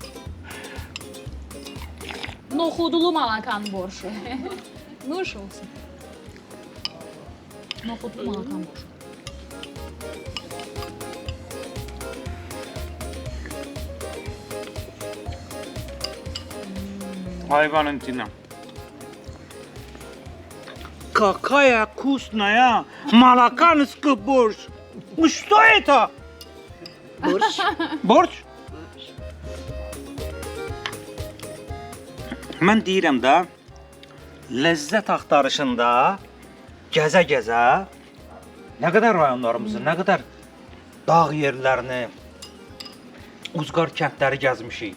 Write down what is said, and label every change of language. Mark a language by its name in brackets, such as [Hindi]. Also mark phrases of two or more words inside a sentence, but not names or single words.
[Azerbaijani] Noxudlu malakan borşu. Nuş olsun. Noxudlu malakan borşu. Ay Valentina. [Russian] Какая вкусная Малаканский борщ. Ну что это? [Azerbaijani] Borş. Borç? Mən deyirəm də, ləzzət axtarışında gəzə-gəzə nə qədər rayonlarımızı, nə qədər dağ yerlərini, uzqar kəndləri gəzmişik.